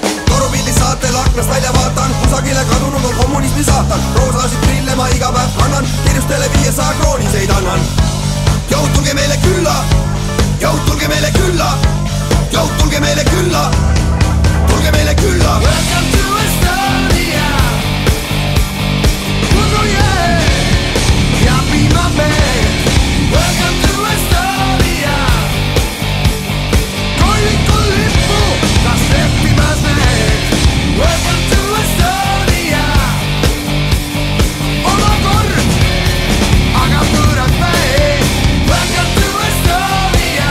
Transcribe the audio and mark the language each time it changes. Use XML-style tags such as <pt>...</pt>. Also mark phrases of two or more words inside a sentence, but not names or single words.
<et>Torupildis saatel aknast välja vaatan, kusagile kadunud on kommunismi saatan. Roosasid prille ma iga päev kannan, kirjustele 500 krooniseid annan. Jõud, tulge meile külla, jõud, tulge meile külla, jõud, tulge meile külla, tulge meile külla.</et> <en>Welcome to Estonia. Oh yeah, yeah, be my man. Welcome to Estonia.</en> <et>Koivikul lippu, kas leppimas need.</et> <en>Welcome to Estonia.</en> <et>Oma kord, aga pöörad meid.</et> <en>Welcome to Estonia.</en>